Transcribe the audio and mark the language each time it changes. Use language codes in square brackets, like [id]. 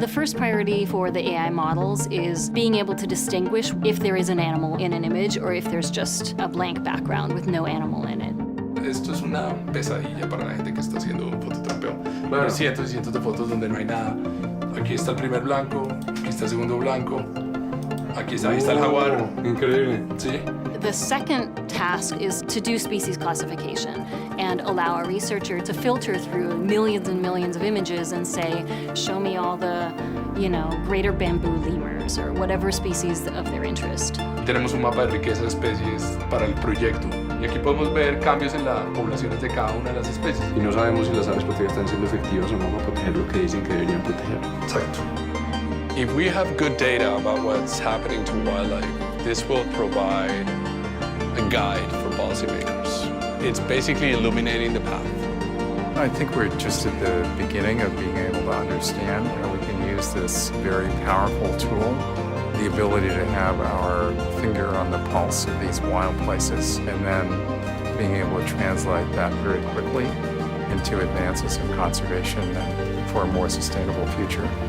[en] The first priority for the AI models is being able to distinguish if there is an animal in an image or if there's just a blank background with no animal in it. [es] Esto es una pesadilla para la gente que está haciendo un fototapeo. Claro. Cientos y cientos de fotos donde no hay nada. Aquí está el primer blanco, aquí está el segundo blanco, aquí está, ahí está el jaguar. Increíble. Sí. [en] The second task is to do species classification and allow a researcher to filter through millions and millions of images and say, show me all the, greater bamboo lemurs or whatever species of their interest. [es] Tenemos un mapa de riqueza de especies para el proyecto. Y aquí podemos ver cambios en las poblaciones de cada una de las especies. Y no sabemos si las áreas protegidas están siendo efectivas o no para proteger lo que dicen que deberían proteger. Exacto. [en] If we have good data about what's happening to wildlife, this will provide a guide for policymakers. It's basically illuminating the path. I think we're just at the beginning of being able to understand how we can use this very powerful tool, the ability to have our finger on the pulse of these wild places, and then being able to translate that very quickly into advances in conservation and for a more sustainable future.